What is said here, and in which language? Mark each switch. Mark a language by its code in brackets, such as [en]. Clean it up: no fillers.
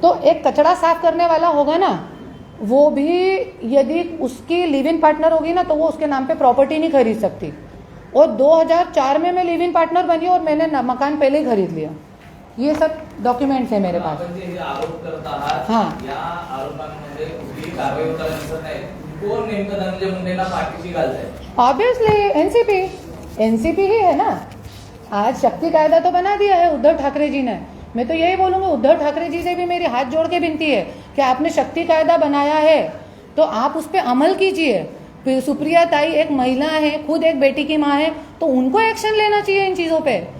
[hi] तो एक कचरा साफ करने वाला होगा ना, वो भी यदि उसकी लिव इन पार्टनर होगी ना, तो वो उसके नाम पे प्रॉपर्टी नहीं खरीद सकती। और 2004 में मैं लिव इन पार्टनर बनी और मैंने मकान पहले ही खरीद लिया। ये सब डॉक्युमेंट्स है मेरे पास। [mr] आपण जे आरोप करत आहात, हां. या आरोपांमध्ये कुठलीही कारवाई होताना दिसत नाही। कोण नेमकं धनंजय मुंडेंना पाठीशी घालतंय? [hi] ऑब्वियसली एनसीपी ही है ना। आज शक्ति कायदा तो बना दिया है उद्धव ठाकरे जी ने। मैं तो यही बोलूंगा, उद्धव ठाकरे जी से भी मेरी हाथ जोड़ के विनती है कि आपने शक्ति कायदा बनाया है तो आप उस पर अमल कीजिए। फिर सुप्रिया ताई एक महिला है, खुद एक बेटी की माँ है, तो उनको एक्शन लेना चाहिए इन चीज़ों पे।